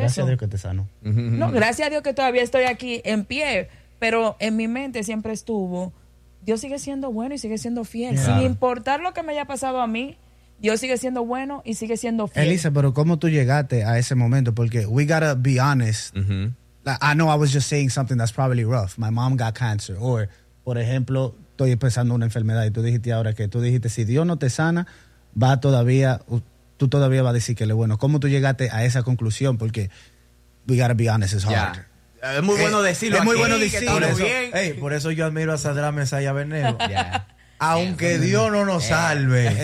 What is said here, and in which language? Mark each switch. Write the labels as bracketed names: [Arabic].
[Spanish] Gracias a Dios que te sano. No, gracias a Dios que todavía estoy aquí en pie, pero en mi mente siempre estuvo... Dios sigue siendo bueno y sigue siendo fiel. Yeah. Sin importar lo que me haya pasado a mí, Dios sigue siendo bueno y sigue siendo fiel. Elisa, pero ¿cómo tú llegaste a ese momento? Porque [English] we gotta be honest. Like, I know I was just saying something that's probably rough. My mom got cancer. [Spanish] Or, por ejemplo, estoy empezando una enfermedad y tú dijiste si Dios no te sana, tú todavía vas a decir que él es bueno. ¿Cómo tú llegaste a esa conclusión? Porque [English] we gotta be honest, it's hard. Yeah. [Spanish] Es muy bueno decirlo. Es muy bueno decirlo. Por eso yo admiro a Sadrach, Mesach y Abednego. Yeah. Aunque Dios no nos salve.